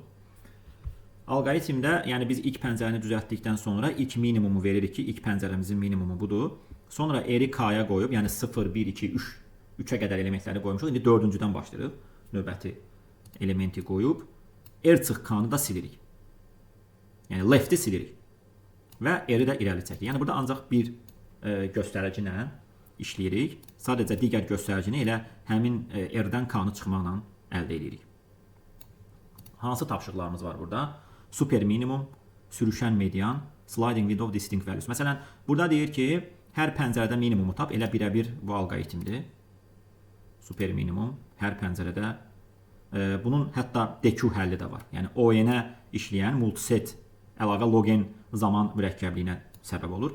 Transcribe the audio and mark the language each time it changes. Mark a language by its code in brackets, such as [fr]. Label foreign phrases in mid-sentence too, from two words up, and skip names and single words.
[az] Alqoritmdə, yəni biz ilk pəncərəni düzəltdikdən sonra ilk minimumu veririk ki, ilk pəncərəmizin minimumu budur. Sonra R-i K-ya qoyub, yəni 0, 1, 2, 3, 3-ə qədər elementləri qoymuşuq. İndi 4-cüdən başlayırıq. Növbəti elementi qoyub, R çıx K-nı da silirik. Yəni left-i silirik. Və R-i də irəli çəkirik. Yəni burada ancaq bir göstərici ilə işləyirik. Sadəcə digər göstəricini elə həmin R-dən K-nı çıxmaqla əldə edirik. Hansı tapşırıqlarımız var burada? Super minimum, sürüşən median, [en] sliding window distinct values. [az] Məsələn, burada deyir ki, hər pəncərədə minimumu tap, elə birə-bir bu alqoritmdir. Super minimum, hər pəncərədə. Bunun hətta DQ həlli də var. Yəni ON-ə işləyən multiset əlavə logen zaman mürəkkəbliyinə səbəb olur.